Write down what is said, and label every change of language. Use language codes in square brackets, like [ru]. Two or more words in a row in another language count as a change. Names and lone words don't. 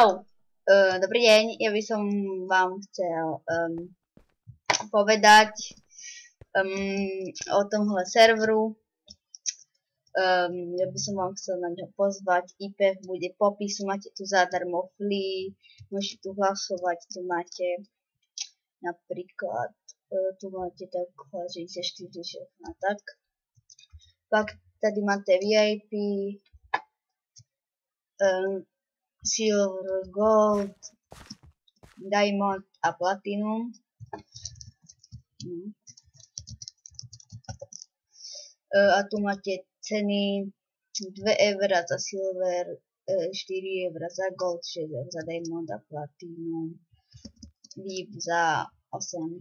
[sk] Dobrý deň, ja by som vám chcel povedať o tomhle serveru. Ja by som vám chcel na ňo pozvať. IP bude v popisu, máte tu zadarmo free, môžete tu hlasovať, tu máte napríklad, tu máte tak 64 a tak. [cs] Pak tady máte VIP, Silver, Gold, Diamond a Platinum. [sk] A tu máte ceny 2 € za Silver, 4 € za Gold, 6 € za Diamond a Platinum, VIP za 8.